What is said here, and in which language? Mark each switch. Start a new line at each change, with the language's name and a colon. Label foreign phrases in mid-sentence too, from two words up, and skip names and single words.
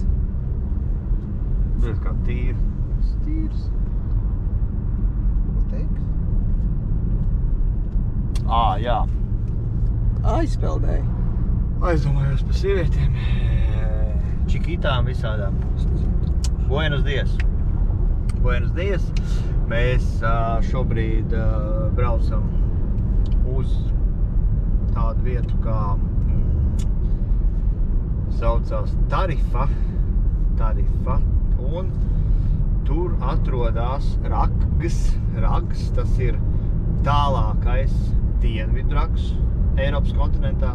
Latvian: Redz kā tīri. Tīrs. Ko teiks? Jā. Aizpeldēji. Aizdomājos par sievietēm. Čikitām visādām.
Spanish: Buenos dias. Buenos dias.
Latvian: Mēs šobrīd braucam uz tādu vietu, kā saucās Tarifa, un tur atrodās Rags, tas ir tālākais dienvidu rags Eiropas kontinentā.